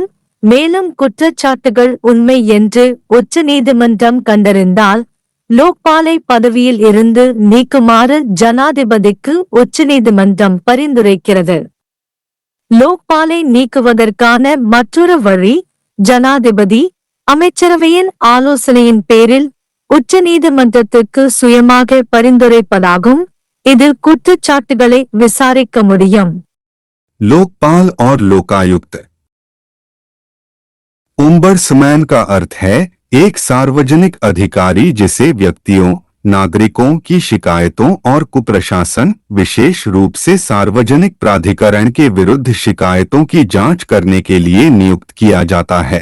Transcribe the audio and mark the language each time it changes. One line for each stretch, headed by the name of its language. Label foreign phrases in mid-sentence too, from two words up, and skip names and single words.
Tamil: மேலும் குற்றச்சாட்டுகள் உண்மை என்று உச்சநீதிமன்றம் கண்டறிந்தால் லோக்பாலை பதவியில் இருந்து நீக்குமாறு ஜனாதிபதிக்கு உச்சநீதிமன்றம் பரிந்துரைக்கிறது. லோக்பாலை நீக்குவதற்கான மற்றொரு வழி ஜனாதிபதி அமைச்சரவையின் ஆலோசனையின் பேரில் உச்சநீதிமன்றத்திற்கு சுயமாக பரிந்துரைப்பதாகும். இது குற்றச்சாட்டுகளை விசாரிக்க முடியும்.
Hindi: लोकपाल और लोकायुक्त। ओम्बड्समैन का अर्थ है एक सार्वजनिक अधिकारी जिसे व्यक्तियों, नागरिकों की शिकायतों और कुप्रशासन, विशेष रूप से सार्वजनिक प्राधिकरण के विरुद्ध शिकायतों की जांच करने के लिए नियुक्त किया जाता है।